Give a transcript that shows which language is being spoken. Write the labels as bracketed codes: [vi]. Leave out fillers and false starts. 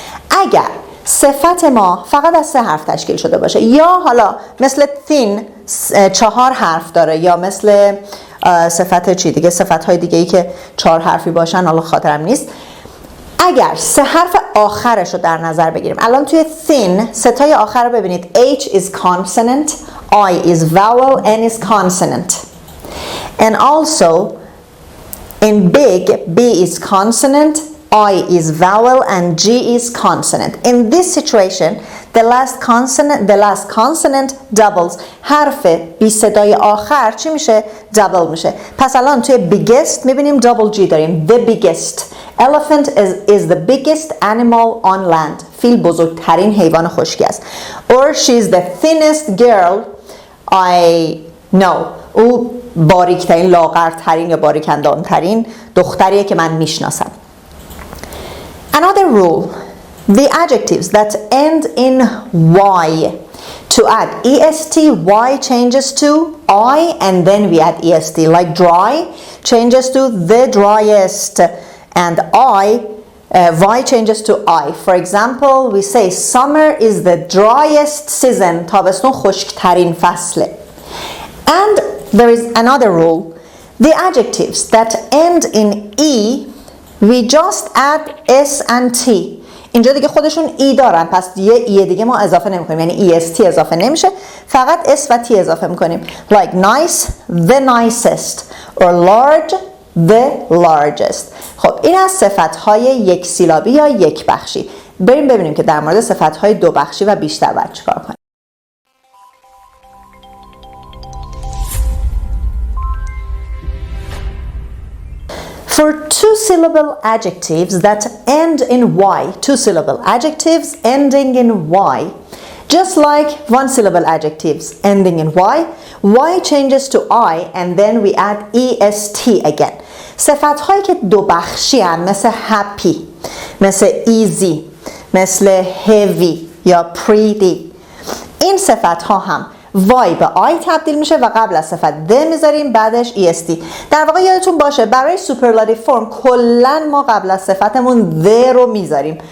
[fa] اگر صفت ما فقط از 3 حرف تشکیل شده باشه، یا حالا مثل thin 4 حرف داره، یا مثل صفت چی دیگه، صفت های دیگه ای که 4 حرفی باشن، حالا خاطرم نیست. اگر 3 حرف آخرش رو در نظر بگیریم، الان توی thin ستای آخر رو ببینید. [en] H is consonant, I is vowel, N is consonant. And also in big, B is consonant, I is vowel, and G is consonant. In this situation, the last consonant doubles. [fa] حرف بی صدای آخر چی میشه؟ double میشه. پس الان توی biggest میبینیم double G داریم. [en] The biggest. Elephant is the biggest animal on land. [fa] فیل بزرگترین حیوان خشکی است. [en] Or she is the thinnest girl I know. [fa] او باریکترین، لاغرترین یا باریکندانترین دختریه که من میشناسم. [en] Another rule, the adjectives that end in Y. To add est, Y changes to I, and then we add est. Like dry changes to the driest, and Y changes to I. For example, we say summer is the driest season. [fa] تابستون خشکترین فصله. [en] And there is another rule, the adjectives that end in E, we just add S and T. [fa] اینجا دیگه خودشون ای دارن، پس یه ای دیگه ما اضافه نمی کنیم، یعنی EST اضافه نمیشه، فقط S و T اضافه میکنیم. [en] Like nice, the nicest, or large, the largest. [fa] خب این از صفتهای یک سیلابی یا یک بخشی. بریم ببینیم که در مورد صفتهای دو بخشی و بیشتر باید چیکار کنیم. [en] For two-syllable adjectives that end in Y, two-syllable adjectives ending in Y, just like one-syllable adjectives ending in Y changes to I and then we add EST again. [fa] صفت‌هایی که دو بخشی هستند، مثل happy، مثل easy، مثل heavy یا pretty، این صفت‌ها هم وای به آی تبدیل میشه و قبل از صفت د میذاریم، بعدش est. در واقع یادتون باشه برای superlative form کلا ما قبل از صفتمون the رو میذاریم.